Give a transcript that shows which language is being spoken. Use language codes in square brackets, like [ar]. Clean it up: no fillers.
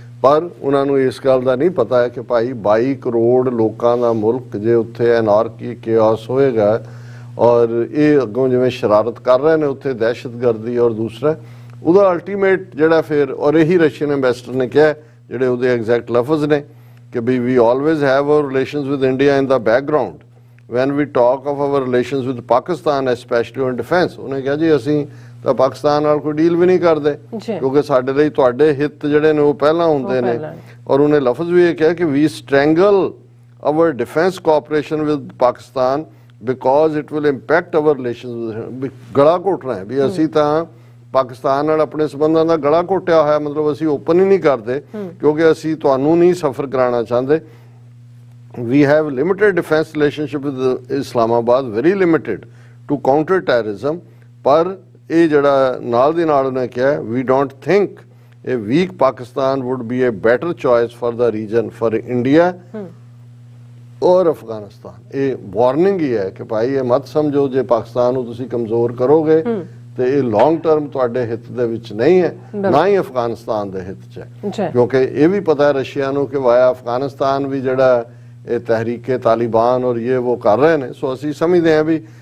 [pa] ਪਰ ਉਹਨਾਂ ਨੂੰ ਇਸ ਗੱਲ ਦਾ ਨਹੀਂ ਪਤਾ ਹੈ ਕਿ ਭਾਈ 22 ਕਰੋੜ ਲੋਕਾਂ ਦਾ ਮੁਲਕ, ਜੇ ਉੱਥੇ ਐਨਾਰਕੀ ਕਿਓਸ ਹੋਏਗਾ ਔਰ ਇਹ ਅੱਗੋਂ ਜਿਵੇਂ ਸ਼ਰਾਰਤ ਕਰ ਰਹੇ ਨੇ ਉੱਥੇ ਦਹਿਸ਼ਤਗਰਦੀ, ਔਰ ਦੂਸਰਾ ਉਹਦਾ ਅਲਟੀਮੇਟ ਜਿਹੜਾ ਫਿਰ, ਔਰ ਇਹੀ ਰਸ਼ੀਅਨ ਐਂਬੈਸਡਰ ਨੇ ਕਿਹਾ ਜਿਹੜੇ ਉਹਦੇ ਐਗਜ਼ੈਕਟ ਲਫ਼ਜ਼ ਨੇ ਕਿ [en] We we always have our relations with India in the background when we talk of our relations with Pakistan, especially on defense। [pa] ਉਹਨੇ ਕਿਹਾ ਜੀ ਅਸੀਂ ਤਾਂ ਪਾਕਿਸਤਾਨ ਨਾਲ ਕੋਈ ਡੀਲ ਵੀ ਨਹੀਂ ਕਰਦੇ ਕਿਉਂਕਿ ਸਾਡੇ ਲਈ ਤੁਹਾਡੇ ਹਿੱਤ ਜਿਹੜੇ ਨੇ ਉਹ ਪਹਿਲਾਂ ਹੁੰਦੇ ਨੇ। ਔਰ ਉਹਨੇ ਲਫ਼ਜ਼ ਵੀ ਇਹ ਕਿਹਾ ਕਿ [en] we strangle our defense cooperation with Pakistan because it will impact our relations। [pa] ਗਲਾ ਘੋਟਣਾ ਹੈ ਵੀ ਅਸੀਂ ਤਾਂ ਪਾਕਿਸਤਾਨ ਨਾਲ ਆਪਣੇ ਸਬੰਧਾਂ ਦਾ ਗਲਾ ਘੋਟਿਆ ਹੋਇਆ, ਮਤਲਬ ਅਸੀਂ ਓਪਨ ਹੀ ਨਹੀਂ ਕਰਦੇ ਕਿਉਂਕਿ ਅਸੀਂ ਤੁਹਾਨੂੰ ਨਹੀਂ ਸਫਰ ਕਰਾਉਣਾ ਚਾਹੁੰਦੇ। [en] We have limited defense relationship with Islamabad, very limited to counter terrorism। [pa] ਪਰ ਇਹ ਜਿਹੜਾ ਨਾਲ ਦੀ ਨਾਲ ਉਹਨੇ ਕਿਹਾ [en] we don't think a weak Pakistan would be a better choice for the region, for India [pa] ਔਰ ਅਫਗਾਨਿਸਤਾਨ। ਇਹ ਵਾਰਨਿੰਗ ਹੀ ਹੈ ਕਿ ਭਾਈ ਇਹ ਮਤ ਸਮਝੋ ਜੇ ਪਾਕਿਸਤਾਨ ਨੂੰ ਤੁਸੀਂ ਕਮਜ਼ੋਰ ਕਰੋਗੇ ਤੇ ਇਹ ਲੌਂਗ ਟਰਮ ਤੁਹਾਡੇ ਹਿੱਤ ਦੇ ਵਿੱਚ ਨਹੀਂ ਹੈ, ਨਾ ਹੀ ਅਫਗਾਨਿਸਤਾਨ ਦੇ ਹਿੱਤ 'ਚ ਹੈ। ਕਿਉਂਕਿ ਇਹ ਵੀ ਪਤਾ ਹੈ ਰਸ਼ੀਆ ਨੂੰ ਕਿ ਵਾਇਆ ਅਫਗਾਨਿਸਤਾਨ ਵੀ ਜਿਹੜਾ ਇਹ ਤਹਿਰੀਕੇ ਤਾਲਿਬਾਨ ਔਰ ਇਹ ਉਹ ਕਰ ਰਹੇ ਨੇ। ਸੋ ਅਸੀਂ ਸਮਝਦੇ ਹਾਂ ਵੀ